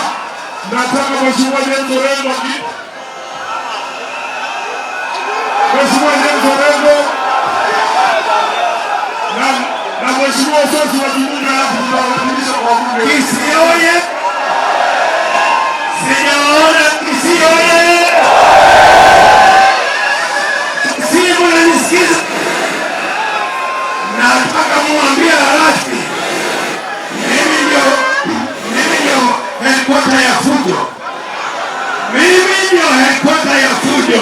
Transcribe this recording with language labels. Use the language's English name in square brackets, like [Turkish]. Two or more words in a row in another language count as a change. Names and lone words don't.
[Swahili] Nataka Mheshimiwa James Orengo na Mheshimiwa Sosi wa Kimunga, alafu tutawakilisha kwa bunge. Kisii oye! oye! Si mnanisikiza? Nataka muambie rasmi, mimi ndio headquarter ya fujo. Mimi ndio headquarter ya fujo.